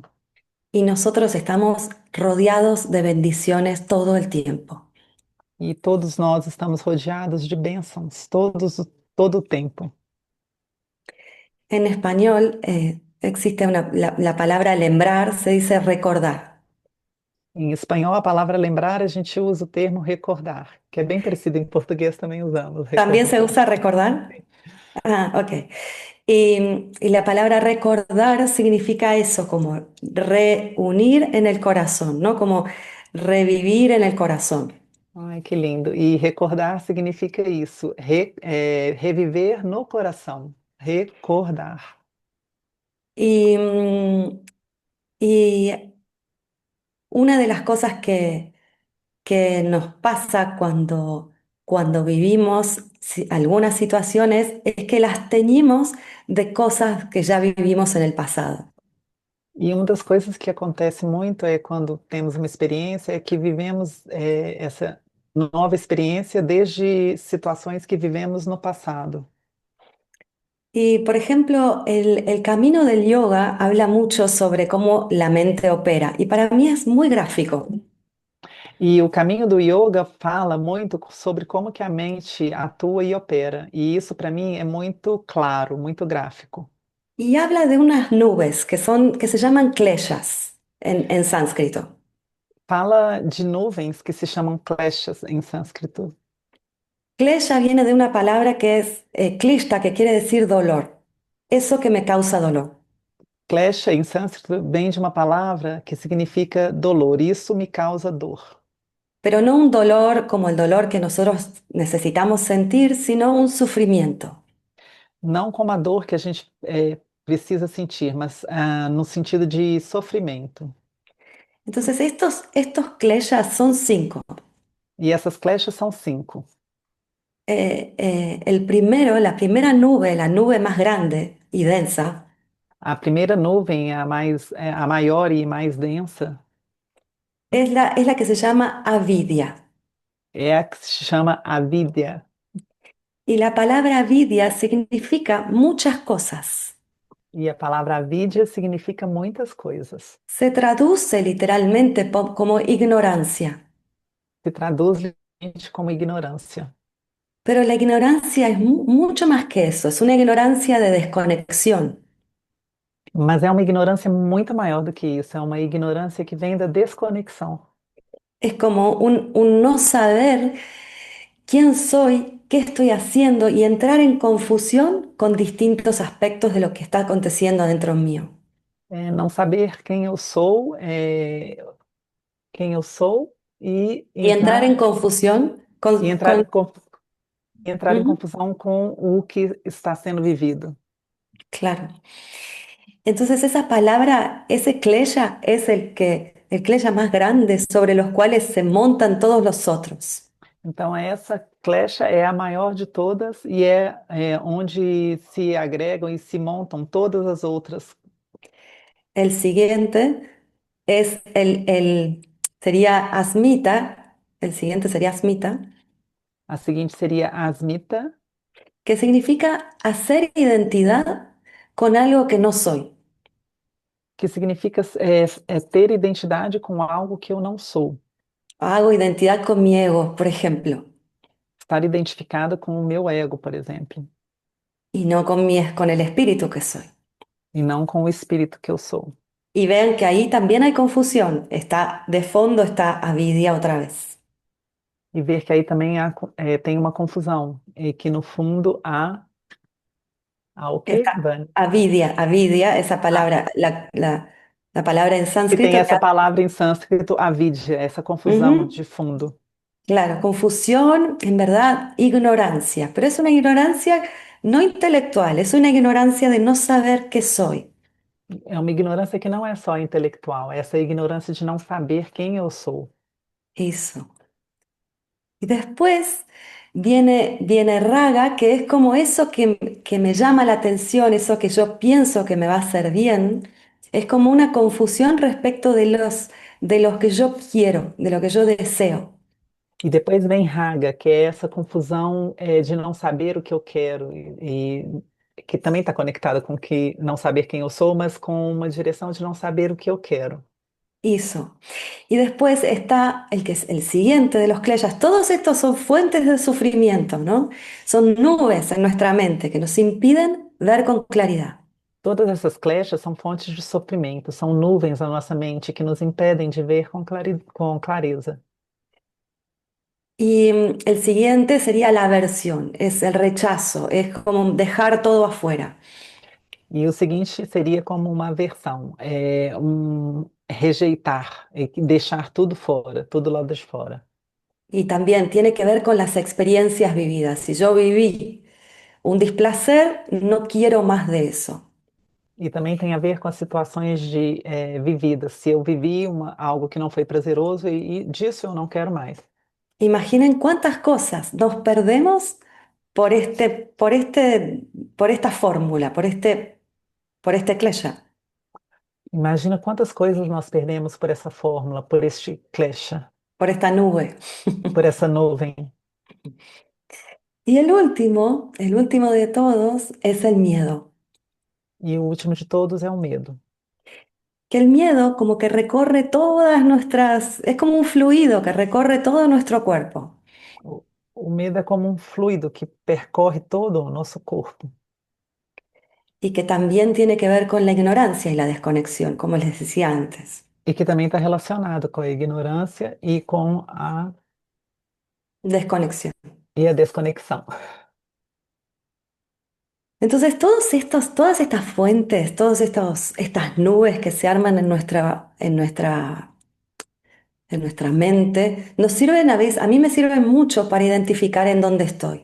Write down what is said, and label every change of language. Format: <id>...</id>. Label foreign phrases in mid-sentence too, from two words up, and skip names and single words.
<es>Y nosotros estamos rodeados de bendiciones todo el tiempo.</es> <pt>E todos nós estamos rodeados de bênçãos, todo o tempo.</pt> <es>En español existe la palabra lembrar, se dice recordar.</es> <pt>Em espanhol, a palavra lembrar, a gente usa o termo recordar, que é bem parecido em português também usamos,</pt> <es>¿También se recordar. usa recordar? Ah, ok. Y la palabra recordar significa eso, como reunir en el corazón, ¿no? Como revivir en el corazón.</es> <pt>Ai, que lindo. E recordar significa isso, reviver no coração, recordar.</pt> <es>Y, y una de las cosas que nos pasa cuando vivimos algunas situaciones es que las teñimos de cosas que ya vivimos en el pasado.</es> <pt>E uma das coisas que acontece muito é quando temos uma experiência, é que vivemos essa nova experiência desde situações que vivemos no passado.</pt> <es>Y por ejemplo, el camino del yoga habla mucho sobre cómo la mente opera y para mí es muy gráfico.</es> <pt>E o caminho do yoga fala muito sobre como que a mente atua e opera. E isso, para mim, é muito claro, muito gráfico.</pt> <es>Y habla de unas nubes que se llaman kleshas en sánscrito.</es> <pt>Fala de nuvens que se chamam kleshas em sânscrito.</pt> <es>Klesha viene de una palabra que es klishta, que quiere decir dolor. Eso que me causa dolor.</es> <pt>Klesha em sânscrito vem de uma palavra que significa dolor. Isso me causa dor.</pt> <es>Pero no un dolor como el dolor que nosotros necesitamos sentir, sino un sufrimiento.</es> <pt>Não como a dor que a gente precisa sentir, mas no sentido de sofrimento.</pt> <es>Entonces, estos kleshas son cinco.</es> <pt>E essas kleshas são cinco.</pt> <es>El primero, la primera nube, la nube más grande y densa,</es> <pt>A primeira nuvem, a maior e mais densa,</pt> <es>es la que se llama avidya.</es> <pt>é a que se chama avidya.</pt> <es>Y la palabra avidya significa muchas cosas.</es> <pt>E a palavra avidya significa muitas coisas.</pt> <es>Se traduce literalmente como ignorancia,</es> <pt>Se traduz literalmente como ignorância.</pt> <es>pero la ignorancia es mucho más que eso, es una ignorancia de desconexión.</es> <pt>Mas é uma ignorância muito maior do que isso. É uma ignorância que vem da desconexão.</pt> <es>Es como un no saber quién soy, qué estoy haciendo y entrar en confusión con distintos aspectos de lo que está aconteciendo dentro mío.</es> <pt>É não saber quem eu sou e</pt> <es>Y entrar en entrar, confusión</es> <pt>e</pt> <es>con, entrar, con-</es> <pt>em conf- e entrar em Ujú, confusão com o que está sendo vivido.</pt> <es>claro. Entonces esa palabra, ese klesha, es el klesha más grande sobre los cuales se montan todos los otros.</es> <pt>Então, essa flecha é a maior de todas e é onde se agregam e se montam todas as outras.</pt> <es>El siguiente sería asmita, el siguiente sería asmita,</es> <pt>A seguinte seria asmita,</pt> <es>que significa hacer identidad con algo que no soy.</es> <pt>que significa ter identidade com algo que eu não sou.</pt> <es>Hago identidad con mi ego, por ejemplo,</es> <pt>Estar identificada com o meu ego, por exemplo,</pt> <es>y no con el espíritu que soy.</es> <pt>e não com o espírito que eu sou.</pt> <es>Y vean que ahí también hay confusión. Está de fondo, está avidia otra vez.</es> <pt>E ver que aí também tem uma confusão, e que no fundo há o quê,</pt> <es>Está</es> <pt>Vani?</pt> <es>avidia, avidia, esa Ah, palabra, la palabra en</es> <pt>que tem</pt> <es>sánscrito.</es> <pt>essa palavra em sânscrito, avidya, essa confusão Ujú, de fundo.</pt> <es>claro, confusión, en verdad, ignorancia. Pero es una ignorancia no intelectual, es una ignorancia de no saber qué soy.</es> <pt>É uma ignorância que não é só intelectual, é essa ignorância de não saber quem eu sou.</pt> <es>Eso. Y después viene raga, que es como eso que me llama la atención, eso que yo pienso que me va a hacer bien. Es como una confusión respecto de los que yo quiero, de lo que yo deseo.</es> <pt>E depois vem raga, que é essa confusão de não saber o que eu quero, e que também está conectada com que não saber quem eu sou, mas com uma direção de não saber o que eu quero.</pt> <es>Eso. Y después está el que es el siguiente de los kleyas. Todos estos son fuentes de sufrimiento, ¿no? Son nubes en nuestra mente que nos impiden ver con claridad.</es> <pt>Todas essas kleshas são fontes de sofrimento, são nuvens na nossa mente que nos impedem de ver com clareza.</pt> <es>Y el siguiente sería la aversión, es el rechazo, es como dejar todo afuera.</es> <pt>E o seguinte seria como uma aversão, rejeitar, e deixar tudo fora, tudo lá de fora.</pt> <es>Y también tiene que ver con las experiencias vividas. Si yo viví un displacer, no quiero más de eso.</es> <pt>E também tem a ver com as situações vividas. Se eu vivi algo que não foi prazeroso e disso eu não quero mais.</pt> <es>Imaginen cuántas cosas nos perdemos por por esta fórmula, por este klesha.</es> <pt>Imagina quantas coisas nós perdemos por essa fórmula, por este klesha,</pt> <es>Por esta nube.</es> <pt>por essa nuvem.</pt> <es>Y el último de todos es el miedo.</es> <pt>E o último de todos é o medo.</pt> <es>Que el miedo como que recorre todas es como un fluido que recorre todo nuestro cuerpo</es> <pt>O, o medo é como um fluido que percorre todo o nosso corpo</pt> <es>y que también tiene que ver con la ignorancia y la desconexión, como les decía antes.</es> <pt>e que também está relacionado com a ignorância e com</pt> <es>Desconexión.</es> <pt>a desconexão.</pt> <es>Entonces, todas estas fuentes, estas nubes que se arman en nuestra mente, nos sirven a mí me sirven mucho para identificar en dónde estoy.</es>